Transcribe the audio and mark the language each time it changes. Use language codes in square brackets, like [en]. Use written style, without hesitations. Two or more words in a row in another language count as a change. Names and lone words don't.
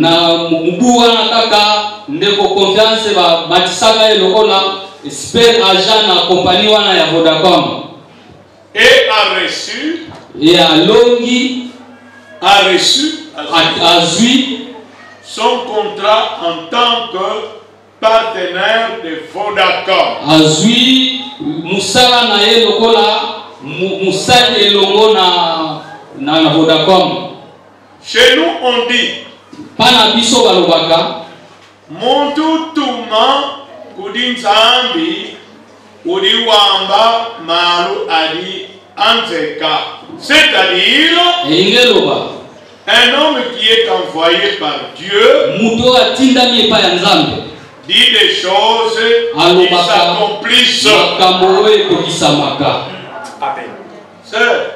[fr] Et a reçu son contrat en tant que partenaire de Vodacom. Chez nous on dit [lua] Muntu tuma kudinzambi udiwamba malu adi anzeka. [fr] C'est-à-dire un homme qui est envoyé par Dieu dit des choses qui s'accomplissent. Sœur.